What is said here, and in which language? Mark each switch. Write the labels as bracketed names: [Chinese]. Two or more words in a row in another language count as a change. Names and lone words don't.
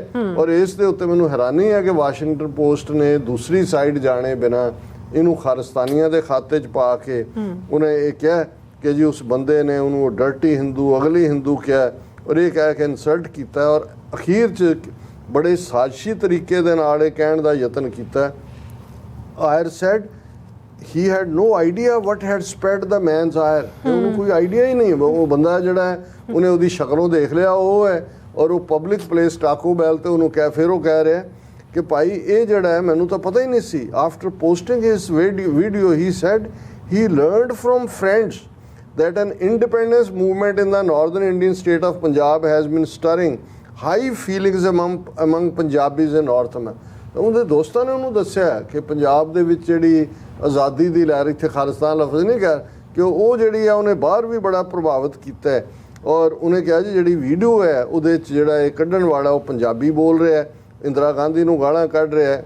[Punjabi] ਔਰ ਇਸ ਦੇ ਉੱਤੇ ਮੈਨੂੰ ਹੈਰਾਨੀ ਹੈ ਕਿ ਵਾਸ਼ਿੰਗਟਨ ਪੋਸਟ ਨੇ ਦੂਸਰੀ ਸਾਈਡ ਜਾਣੇ ਬਿਨਾਂ ਇਹਨੂੰ ਖਾਲਿਸਤਾਨੀਆਂ ਦੇ ਖਾਤੇ 'ਚ ਪਾ ਕੇ ਉਹਨੇ ਇਹ ਕਿਹਾ ਕਿ ਜੀ ਉਸ ਬੰਦੇ ਨੇ ਉਹਨੂੰ [English] dirty Hindu, ugly Hindu [Punjabi] ਕਿਹਾ, ਔਰ ਇਹ ਕਹਿ ਕੇ ਇਨਸਲਟ ਕੀਤਾ। ਔਰ ਅਖੀਰ 'ਚ ਬੜੇ ਸਾਜ਼ਿਸ਼ੀ ਤਰੀਕੇ ਦੇ ਨਾਲ ਇਹ ਕਹਿਣ ਦਾ ਯਤਨ ਕੀਤਾ, [English] Ayer said he had no idea what had spread the man's ire। [Punjabi] ਉਹਨੂੰ ਕੋਈ ਆਈਡੀਆ ਹੀ ਨਹੀਂ। ਉਹ ਬੰਦਾ ਜਿਹੜਾ ਉਹਨੇ ਉਹਦੀ ਸ਼ਕਲੋਂ ਦੇਖ ਲਿਆ ਉਹ ਹੈ, ਔਰ ਉਹ [English] public place [Punjabi] ਟਾਕੋ ਬੈਲ ਤੇ ਉਹਨੂੰ ਫਿਰ ਉਹ ਕਹਿ ਰਿਹਾ ਕਿ ਭਾਈ ਇਹ ਜਿਹੜਾ ਹੈ ਮੈਨੂੰ ਤਾਂ ਪਤਾ ਹੀ ਨਹੀਂ ਸੀ। [English] after posting his video he said he learned from friends that an independence movement in the northern Indian state of Punjab has been stirring high feelings among Punjabis in North America. [Punjabi] ਉਹਦੇ ਦੋਸਤਾਂ ਨੇ ਉਹਨੂੰ ਦੱਸਿਆ ਕਿ ਪੰਜਾਬ ਦੇ ਵਿੱਚ ਜਿਹੜੀ ਆਜ਼ਾਦੀ ਦੀ ਲਹਿਰ, ਇੱਥੇ ਖਾਲਿਸਤਾਨ ਲਫ਼ਜ਼ ਨਹੀਂ ਕਿਹਾ, ਕਿ ਉਹ ਜਿਹੜੀ ਆ ਉਹਨੇ ਬਾਹਰ ਵੀ ਬੜਾ ਪ੍ਰਭਾਵਿਤ ਕੀਤਾ ਹੈ। ਔਰ ਉਹਨੇ ਕਿਹਾ ਜੀ ਜਿਹੜੀ ਵੀਡੀਓ ਹੈ ਉਹਦੇ 'ਚ ਜਿਹੜਾ ਇਹ ਕੱਢਣ ਵਾਲਾ ਉਹ ਪੰਜਾਬੀ ਬੋਲ ਰਿਹਾ, ਇੰਦਰਾ ਗਾਂਧੀ ਨੂੰ ਗਾਲਾਂ ਕੱਢ ਰਿਹਾ ਹੈ।